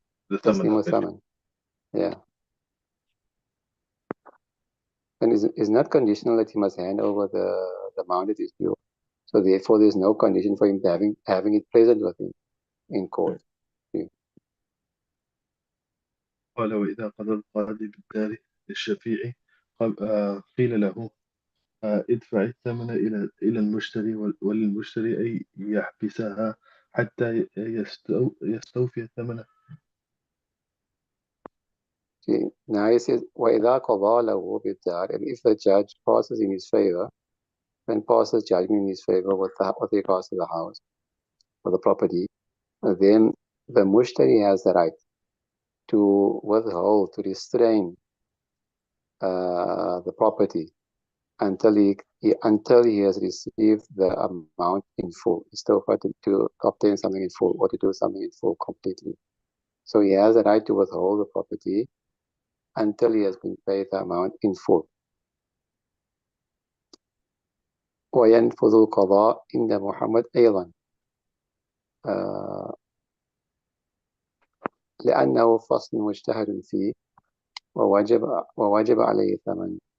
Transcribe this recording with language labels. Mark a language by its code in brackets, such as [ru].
[en] the ثمن? [ar] تسليم [en] Okay. [ar] الثمن. Yeah. [en] And is not conditional that he must hand over the amount that is due. So therefore, there's no condition for him having it present with him in court. Yeah. [ar] قال وإذا قضى القاضي بالدار للشفيع قيل له ادفع الثمن إلى المشتري وللمشتري أن يحبسها حتى يستوفي الثمن. [en] See, now he says, [ar] وَإِذَا قَضَى لَهُ بِالدَّارِ, [en] and if the judge passes in his favor, then passes judgment in his favor with regards to the house or the property, then the mushtari has the right to withhold, to restrain the property until he has received the amount in full. He's still got to obtain something in full or to do something in full completely. So he has the right to withhold the property until he has been paid the amount in full. [ar] وينفذ القضاء عند محمد أيضا لأنه فصل مجتهد فيه ووجب عليه ثمن.